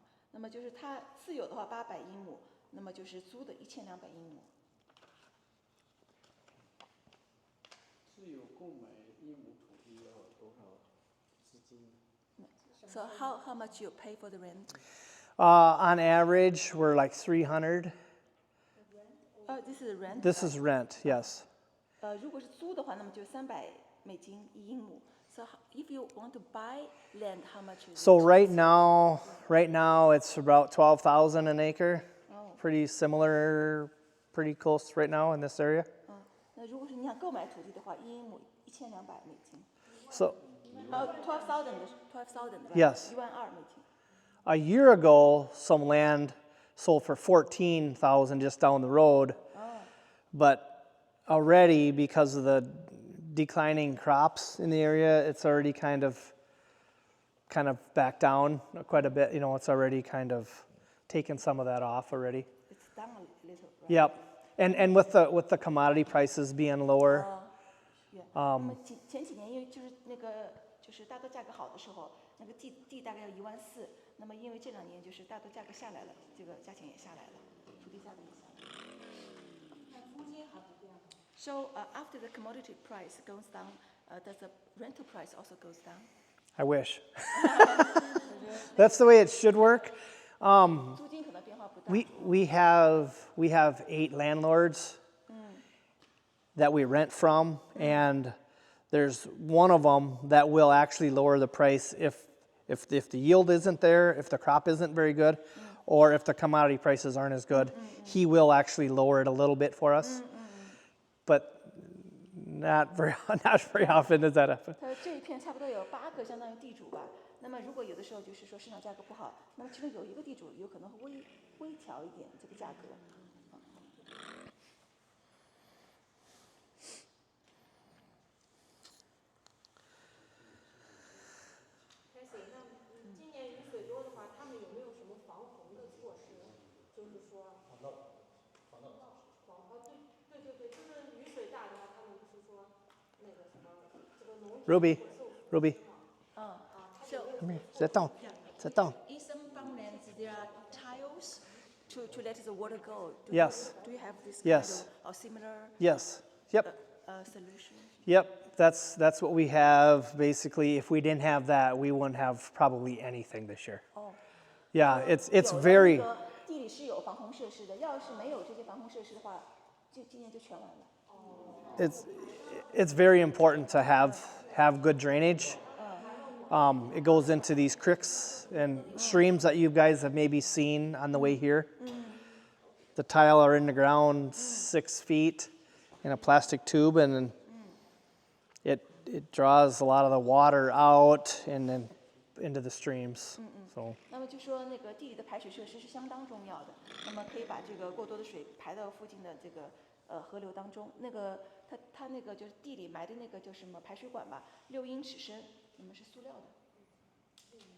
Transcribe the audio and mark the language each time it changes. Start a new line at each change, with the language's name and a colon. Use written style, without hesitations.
Chinese: 那么就是它自有的话800英亩，那么就是租的1200英亩。自有购买一亩土地要多少资金？
English: So how much you pay for the rent? On average, we're like 300. This is rent. This is rent, yes.
Chinese: 如果是租的话，那么就300美金1英亩。
English: So if you want to buy land, how much is So it? right now it's about 12,000 an acre. Pretty similar, pretty close right now in this area.
Chinese: 那如果是你想购买土地的话，1英亩1200美金。
English: So
Chinese: 12,000 对吧
English: Yes.
Chinese: 12000美金。
English: a year ago, some land sold for 14,000 just down the road. But already, because of the declining crops in the area, it's already kind of back down quite a bit. You know, it's already kind of taken some of that off already. It's down a little. Right? Yep. And with the commodity prices being lower, Yeah.
Chinese: 那么前几年因为就是大豆价格好的时候，那个地大概要14000，那么因为这2年就是大豆价格下来了，这个价钱也下来了，土地价格也下来了。
English: So after the commodity price goes down, does the rental price also goes down? I wish. That's the way it should work.
Chinese: 租金可能变化不大。
English: We have 8 landlords that we rent from, and there's one of them that will actually lower the price if the yield isn't there, if the crop isn't very good, or if the commodity prices aren't as good. He will actually lower it a little bit for us, but not very often does that happen.
Chinese: 它这一片差不多有8个相当于地主吧。那么如果有的时候就是说市场价格不好，那么其中有一个地主有可能会微调一点这个价格。今年雨水多的话，他们有没有什么防洪的措施？就是说，对，就是雨水大的话，他们不是说那个什么这个农业
English: Ruby, So come here. Sit down. Sit down. in some farmlands there are tiles to let the water go. Yes. Do you have this Yes. kind of or similar Yes. Yep. solution? Yep. That's what we have. Basically, if we didn't have that, we wouldn't have probably anything this year. Yeah, it's
Chinese: 有的
English: very
Chinese: 那个地里是有防洪设施的，要是没有这些防洪设施的话，今年就全完了。
English: it's very important to have good drainage. It goes into these creeks and streams that you guys have maybe seen on the way here. The tile are in the ground 6 feet in a plastic tube, and it draws a lot of the water out and then into the streams. So
Chinese: 那么就说那个地里的排水设施是相当重要的，那么可以把这个过多的水排到附近的这个河流当中。那个它那个就是地里埋的那个叫什么排水管吧，6英尺深，那么是塑料的。